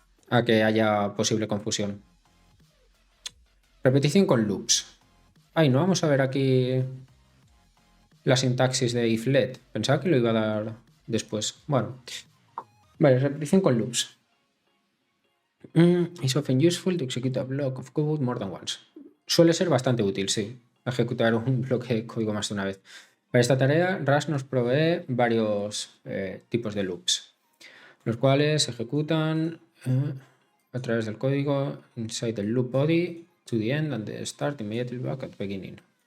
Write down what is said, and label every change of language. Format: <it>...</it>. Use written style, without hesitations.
<es>a que haya posible confusión. Repetición con loops. Ay, no vamos a ver aquí la sintaxis de if let. Pensaba que lo iba a dar después. Bueno. Vale, repetición con loops.</es> <en>Is often useful to execute a block of code more than once.</en> <es>Suele ser bastante útil, sí, ejecutar un bloque de código más de una vez. Para esta tarea, Rust nos provee varios tipos de loops, los cuales se ejecutan a través del código</es> <en>inside the loop body to the end and the start immediately back at the beginning.</en>